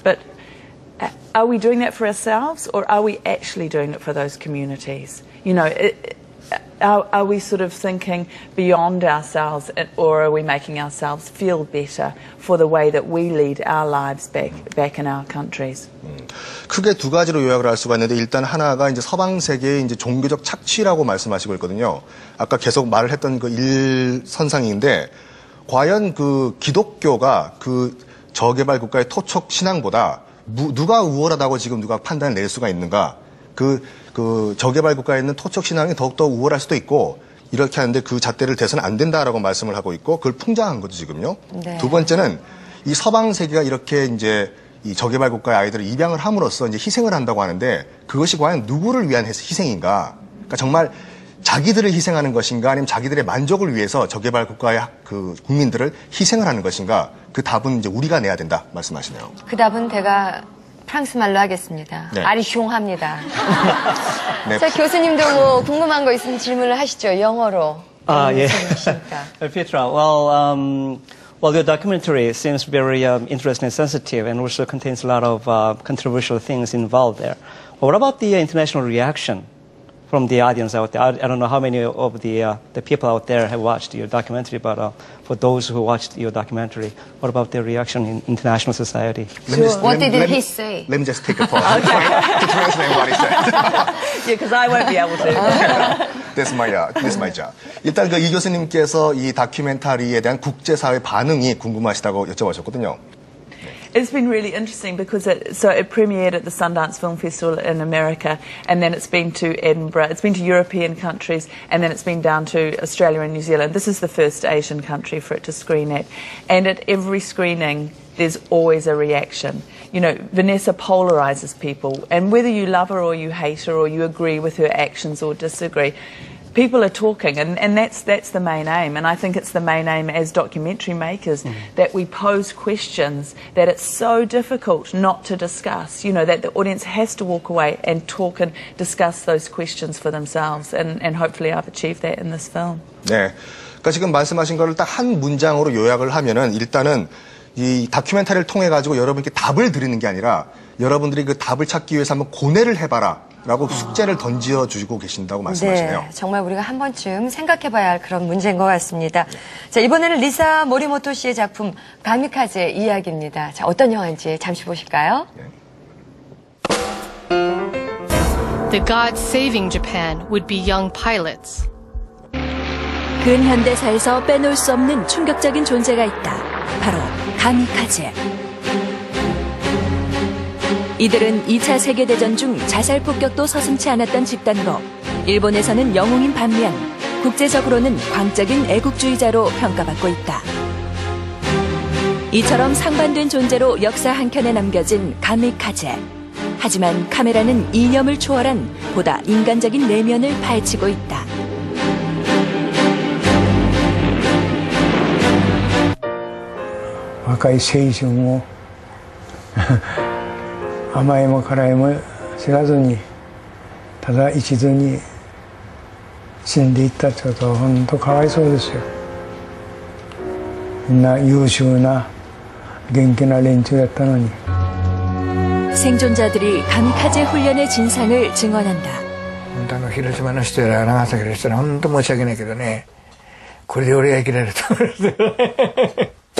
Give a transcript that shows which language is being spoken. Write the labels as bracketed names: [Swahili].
[English] But are we doing that for ourselves, or are we actually doing it for those communities? You know, are we sort of thinking beyond ourselves, or are we making ourselves feel better for the way that we lead our lives back in our countries? [Korean] 크게 두 가지로 요약을 할 수가 있는데, 일단 하나가 이제 서방 세계의 이제 종교적 착취라고 말씀하시고 있거든요. 아까 계속 말을 했던 그 일선상인데, 과연 그 기독교가 그 저개발 국가의 토착 신앙보다 누가 우월하다고 지금 누가 판단을 낼 수가 있는가? 그 저개발 국가에 있는 토착 신앙이 더욱더 우월할 수도 있고, 이렇게 하는데 그 잣대를 대서는 안 된다라고 말씀을 하고 있고, 그걸 풍자한 거죠, 지금요. 네. 두 번째는 이 서방 세계가 이렇게 이제 이 저개발 국가의 아이들을 입양을 함으로써 이제 희생을 한다고 하는데, 그것이 과연 누구를 위한 희생인가? 그러니까 정말 자기들을 희생하는 것인가, 아니면 자기들의 만족을 위해서 저개발 국가의 그 국민들을 희생을 하는 것인가? 그 답은 이제 우리가 내야 된다 말씀하시네요. 그 답은 제가 프랑스 말로 하겠습니다. 네. 아리숑합니다. 네. 자, 교수님도 뭐 궁금한 거 있으면 질문을 하시죠. 영어로. 예. [English] Petra, well, your documentary seems very interesting and sensitive, and also contains a lot of controversial things involved there. What about the international reaction from the audience out there? I don't know how many of the people out there have watched your documentary, but for those who watched your documentary, what about their reaction in international society? What did he say? Let me just take a pause to translate what he said. Yeah, because I won't be able to. That's my job. [Korean] 일단 그 이 교수님께서 이 다큐멘터리에 대한 국제사회 반응이 궁금하시다고 여쭤보셨거든요. [English] It's been really interesting because it premiered at the Sundance Film Festival in America, and then it's been to Edinburgh, it's been to European countries, and then it's been down to Australia and New Zealand. This is the first Asian country for it to screen at. And at every screening, there's always a reaction. You know, Vanessa polarizes people, and whether you love her or you hate her or you agree with her actions or disagree, people are talking, and that's the main aim. And I think it's the main aim as documentary makers, that we pose questions that it's so difficult not to discuss, you know, that the audience has to walk away and talk and discuss those questions for themselves. And hopefully I've achieved that in this film. [Korean] 네. 그러니까 지금 말씀하신 거를 딱 한 문장으로 요약을 하면은, 일단은 이 다큐멘터리를 통해 가지고 여러분께 답을 드리는 게 아니라, 여러분들이 그 답을 찾기 위해서 한번 고뇌를 해봐라 라고 숙제를 던져주고 계신다고 말씀하시네요. 네, 정말 우리가 한 번쯤 생각해봐야 할 그런 문제인 것 같습니다. 자, 이번에는 리사 모리모토 씨의 작품 가미카제 이야기입니다. 자, 어떤 영화인지 잠시 보실까요? [English] The gods saving Japan would be young pilots. [Korean] 근현대사에서 빼놓을 수 없는 충격적인 존재가 있다. 바로 가미카제. 이들은 2차 세계대전 중 자살 폭격도 서슴지 않았던 집단으로 일본에서는 영웅인 반면 국제적으로는 광적인 애국주의자로 평가받고 있다. 이처럼 상반된 존재로 역사 한켠에 남겨진 가미카제. 하지만 카메라는 이념을 초월한 보다 인간적인 내면을 파헤치고 있다. [Japanese] 若い青春を甘えも辛いも知らずにただ一途に死んでいったってことは本当かわいそうですよ。みんな優秀な元気な連中だったのに。 [Korean] 생존자들이 가미카제 훈련의 진상을 증언한다. [Japanese] 広島の人や長崎の人は本当申し訳ないけどね。これで俺が生きられると思いますよね。